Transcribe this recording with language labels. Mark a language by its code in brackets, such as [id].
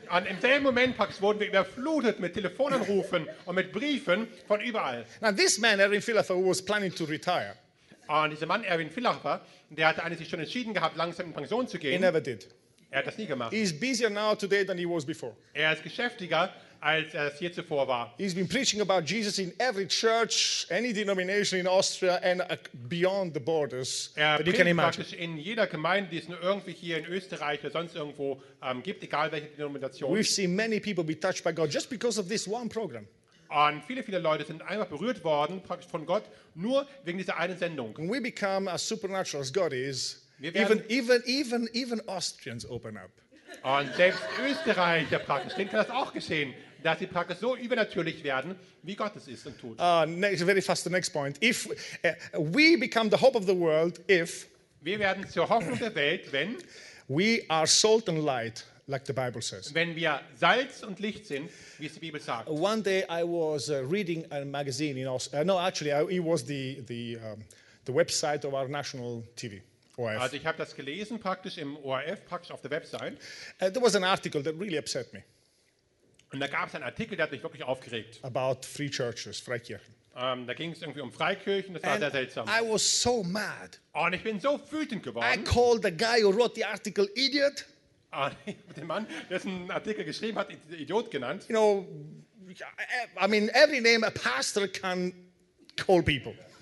[de] Und im selben Moment praktisch wurden wir überflutet mit Telefonanrufen und mit Briefen von überall. [en] Now this man, Erwin Villacher, was planning to retire. [de] Und dieser Mann, Erwin Villacher, der hatte eigentlich schon entschieden gehabt, langsam in Pension zu gehen. [en] He never did. [de] Er hat das nie gemacht. [en] He is busier now today than he was before. [de] Er ist geschäftiger, als er es hier zuvor war. [en] He's been preaching about Jesus in every church, any denomination in Austria and beyond the borders. [de] Er predigt praktisch in jeder Gemeinde, die es nur irgendwie hier in Österreich oder sonst irgendwo gibt, egal welche Denomination. [en] We've seen many people be touched by God just because of this one program. Und viele, viele Leute sind einfach berührt worden, praktisch von Gott, nur wegen dieser einen Sendung. And we become as supernatural as God is. Even Austrians open up. [de] Und selbst Österreicher praktisch, denen kann das auch geschehen, dass sie praktisch so übernatürlich werden, wie Gott es ist und tut. [en] Very fast the next point. If we become the hope of the world, if [de] wir werden zur Hoffnung der Welt, wenn [en] we are salt and light, like the Bible says. [de] Wenn wir Salz und Licht sind, wie es die Bibel sagt. [en] One day I was reading a magazine in Austria. It was the website of our national TV. OF. [de] Also ich habe das gelesen praktisch im ORF, praktisch auf der Website. [en] There was an article that really upset me. [de] Und da gab es einen Artikel, der hat mich wirklich aufgeregt. [en] About free churches, Freikirchen. [de] Da ging es irgendwie um Freikirchen, das war [en] and [de] sehr seltsam. [en] I was so mad. [de] Und ich bin so wütend geworden. [en] I called the guy who wrote the article idiot. [de] Den Mann, dessen Artikel geschrieben hat, Idiot genannt. [en] You know, I mean, every name a pastor can call people.